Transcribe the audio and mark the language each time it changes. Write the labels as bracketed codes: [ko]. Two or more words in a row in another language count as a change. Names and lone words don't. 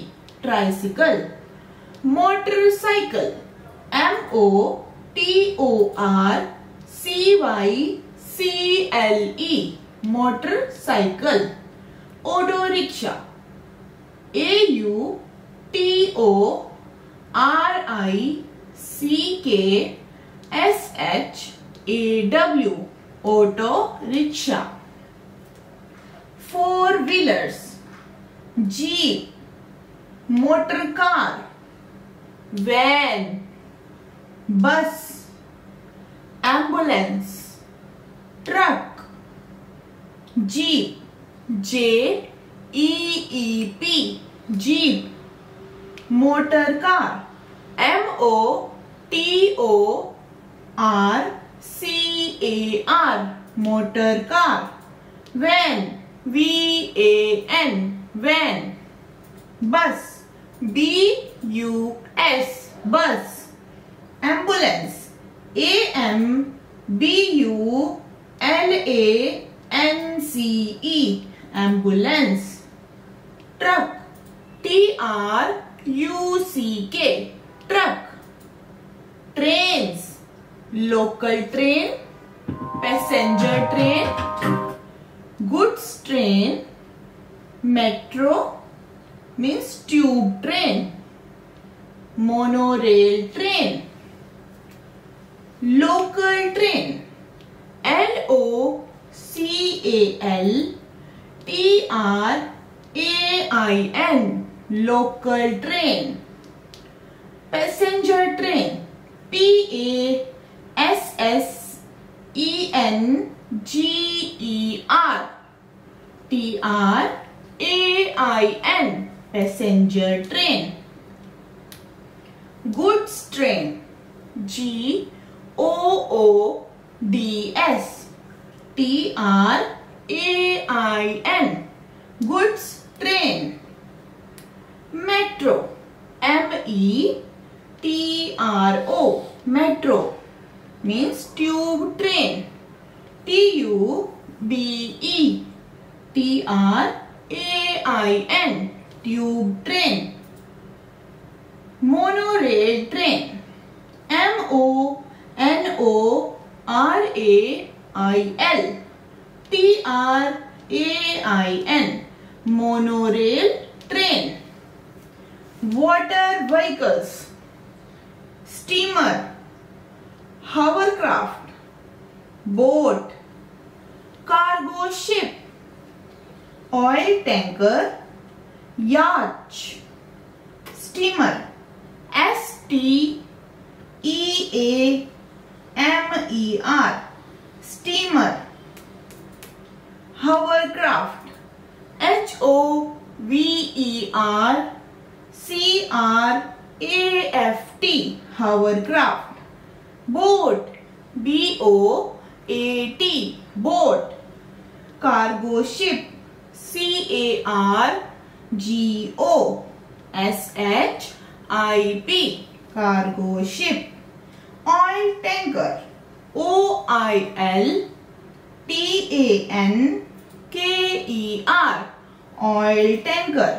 [en] Tricycle. Motorcycle. M-O-T-O-R-C-Y-C-L-E. Motorcycle. Auto rickshaw. A-U-T-O-R-I-C-K-S-H-A-W. Auto rickshaw. 4 wheelers. Jeep, motor car, van, bus, ambulance, truck. Jeep. J-E-E-P. Jeep. Motor car. M-O-T-O-R-C-A-R. Motor car. Van. V-A-N. Van. Bus. B-U-S. Bus. Ambulance. A-M-B-U-L-A-N-C-E. Ambulance. Truck. T-R-U-C-K. Truck. Trains. Local train, passenger train, goods train, metro means tube train, monorail train, local train. L-O-C-A-L-T-R-A-I-N. Local train. Passenger train. P-A-S-S-E-N-G-E-R. T-R-A-I-N. Passenger train. Goods train. G-O-O-D-S. T-R-A-I-N. Goods train. Metro. M-E-T-R-O. Metro means tube train. T-U-B-E. T-R-A-I-N. Tube train. Monorail train. M-O-N-O-R-A-I-L. T-R-A-I-N. Monorail train. Water vehicles. Steamer, hovercraft, boat, cargo ship, oil tanker, yacht. Steamer. S-T-E-A-M-E-R. Steamer. Hovercraft. H-O-V-E-R-C-R-A-F-T. Hovercraft. Boat. B-O-A-T. Boat. Cargo ship. C-A-R-G-O. cargo ship. Oil tanker, OILTANKER, oil tanker.